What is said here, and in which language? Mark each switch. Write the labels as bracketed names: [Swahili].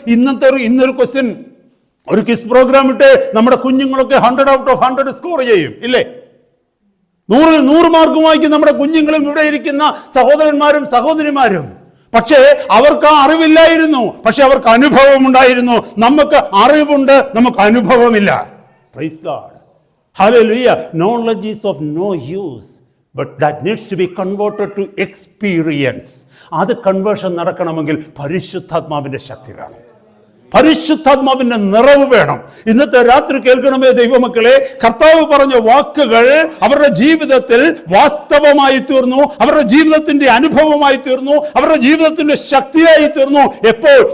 [Malayalam] ഇന്നൊരു ക്വസ്റ്റ്യൻ, ഒരു quiz programme ഇട്ട് നമ്മുടെ കുഞ്ഞുങ്ങളൊക്കെ 100 ഔട്ട് ഓഫ് 100 സ്കോർ ചെയ്യും, ഇല്ലേ? 100-ൽ 100 മാർക്ക് വാങ്ങിക്കും നമ്മുടെ കുഞ്ഞുങ്ങളും ഇവിടെ ഇരിക്കുന്ന സഹോദരന്മാരും സഹോദരിമാരും. പക്ഷേ അവർക്ക് ആ അറിവില്ലായിരുന്നു, പക്ഷെ അവർക്ക് അനുഭവം ഉണ്ടായിരുന്നു. നമുക്ക് അറിവുണ്ട്, നമുക്ക് അനുഭവമില്ല. [English] Praise God. Hallelujah. Knowledge is of no use, but that needs to be converted to experience. [Malayalam] അത് കൺവേർഷൻ നടക്കണമെങ്കിൽ പരിശുദ്ധാത്മാവിന്റെ ശക്തി വേണം, പരിശുദ്ധാത്മാവിന്റെ നിറവ് വേണം. ഇന്നത്തെ രാത്രി കേൾക്കണമേ ദൈവമക്കളെ, കർത്താവ് പറഞ്ഞ വാക്കുകൾ അവരുടെ ജീവിതത്തിൽ വാസ്തവമായി തീർന്നു, അവരുടെ ജീവിതത്തിന്റെ അനുഭവമായി തീർന്നു, അവരുടെ ജീവിതത്തിന്റെ ശക്തിയായി തീർന്നു. എപ്പോൾ?